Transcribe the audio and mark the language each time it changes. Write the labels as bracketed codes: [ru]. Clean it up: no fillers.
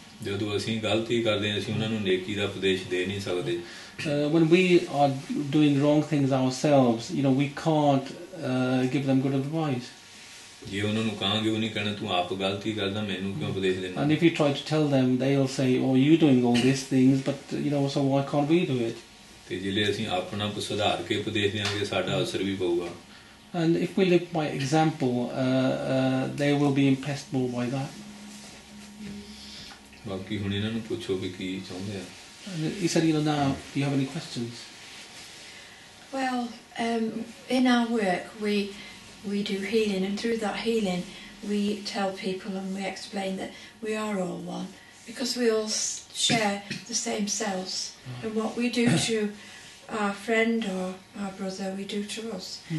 [pa] ਜਦੋਂ ਅਸੀਂ ਗਲਤੀ ਕਰਦੇ ਹਾਂ ਅਸੀਂ ਉਹਨਾਂ ਨੂੰ ਨੇਕੀ ਦਾ ਉਪਦੇਸ਼ ਦੇ ਨਹੀਂ ਸਕਦੇ. [en] When we are doing wrong things ourselves, we can't give them good advice. [pa] ਜੇ ਉਹਨਾਂ ਨੂੰ ਕਹਾਂਗੇ ਉਹ ਨਹੀਂ ਕਹਿਣਾ ਤੂੰ ਆਪ ਗਲਤੀ ਕਰਦਾ ਮੈਨੂੰ ਕਿਉਂ ਉਪਦੇਸ਼ ਦੇਣਾ. [en] And if you try to tell them, they'll say, oh, you're doing all these things, but so why can't we do it? [pa] ਤੇ ਜਿਹੜੇ ਅਸੀਂ ਆਪਣਾ ਸੁਧਾਰ ਕੇ ਉਪਦੇਸ਼ ਦਿਆਂਗੇ ਸਾਡਾ ਅਸਰ ਵੀ ਪਊਗਾ. [en] And if we live by example, they will be impressed more by that. [pa] ਬਾਕੀ ਹੁਣ ਇਹਨਾਂ ਨੂੰ ਪੁੱਛੋ ਵੀ ਕੀ ਚਾਹੁੰਦੇ ਆ. [en] He said, now, do you have any questions? Well, in our work we do healing, and through that healing we tell people and we explain that we are all one, because we all share the same cells, and what we do to our friend or our brother we do to us.